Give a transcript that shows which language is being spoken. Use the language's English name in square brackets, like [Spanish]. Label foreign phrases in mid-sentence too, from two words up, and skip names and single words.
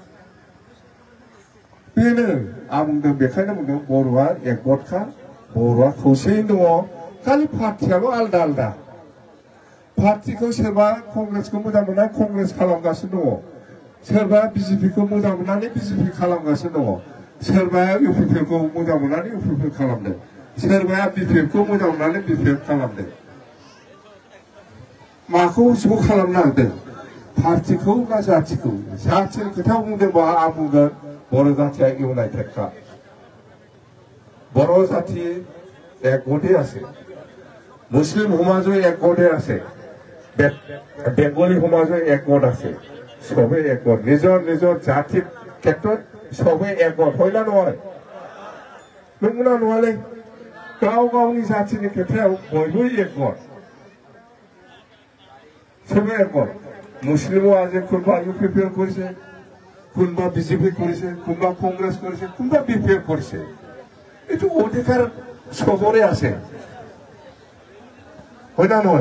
[Bodo] बेनो आं बुंदों बेखायनो बुंदों बर'आ एकगतखा बर'आ खौसेयैनो दङ खालि पार्टियाल' आलदा आलदा पार्टिखौ सोरबा कंग्रेसखौ मोजां मोननानै कंग्रेस खालामगासिनो दङ सोरबा बिजेपिखौ मोजां मोननानै बिजेपि खालामगासिनो दङ सोरबाया इउपिपिएलखौ मोजां मोननानै इउपिपिएल खालामदों सोरबाया बिपिएफखौ मोजां मोननानै बिपिएफ खालामदों माखौ ज' खालामनो नागिरदों पार्टिखौ ना जातिखौ जातिनि खोथा बुंदोंबा आं बुंगोन बर' जातिया इउनाइटेडखा बर' जाति एकगते [Assamese] আছে মুসলিম সমাজও একগতে আছে বেংগলী সমাজও একগত আছে সবে একগত নিজৰ নিজৰ জাতিৰ ক্ষেত্ৰত সবে একগত হয় না নহয় [Bodo] নংগौना नङालै गाव गावनि जातिनि खेथ्रायाव बयबो एकगत [Assamese] সবে একগত মুসলিমও আজি কোনোবা ইউপিপিএল কৰিছে কোনোবা বিজেপি কৰিছে কোনোবা কংগ্ৰেছ কৰিছে কোনোবা বিপিএফ কৰিছে এইটো অধিকাৰ সবৰে আছে হয় না নহয়